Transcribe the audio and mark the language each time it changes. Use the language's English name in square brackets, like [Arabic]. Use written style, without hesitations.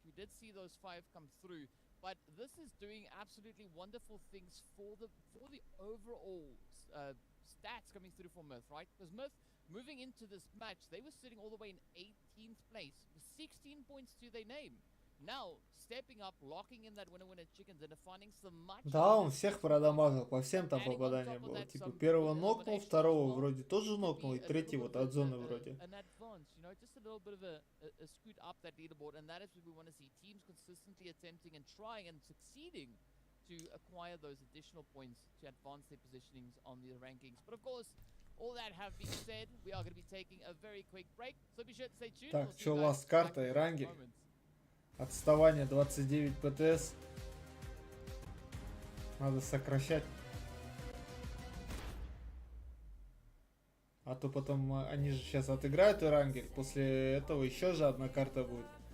[English] We did see those 5 come through, but this is doing absolutely wonderful things for the overall stats coming through for Myth, right? Because Myth, moving into this match, they were sitting all the way in 18th place, with 16 points to their name. Now, stepping up, locking in that winner chickens and finding some much... [Russian] Да, он всех продамажил, по всем там попадания было. Типа первого нокнул, второго вроде тоже нокнул, и третий вот от зоны вроде. [English] An advance, you know, just a little bit of a scoot up that leaderboard, and that is what we want to see. Teams consistently attempting and trying and succeeding to acquire those additional points to advance their positionings on the rankings. But of course, all that have been said, we are going to be taking a very quick break, so be sure to stay tuned. [Russian] Так, что ласт карта, Erangel. Отставание 29 ПТС. Надо сокращать. А то потом они же сейчас отыграют Erangel. После этого еще же одна карта будет.